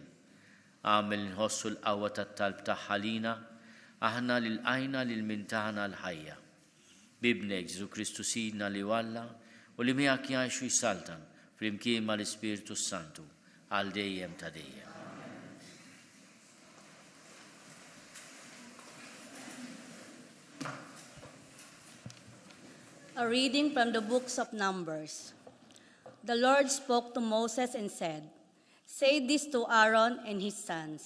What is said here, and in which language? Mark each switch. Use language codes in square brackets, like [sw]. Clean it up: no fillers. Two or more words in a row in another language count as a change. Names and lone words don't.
[mt] Għamel nħossu l-qawwa tat-talb tagħha lina, aħna li lqajna lil min tagħna l-ħajja. Bibnek Ġesu Kristu Sidna li Alla u li miegħek jgħixu jsaltan flimkien mal-Ispiritu Santu għal dejjem ta' dejjem. [en] A reading from the books of Numbers. The Lord spoke to Moses and said, "Say this to Aaron and his sons.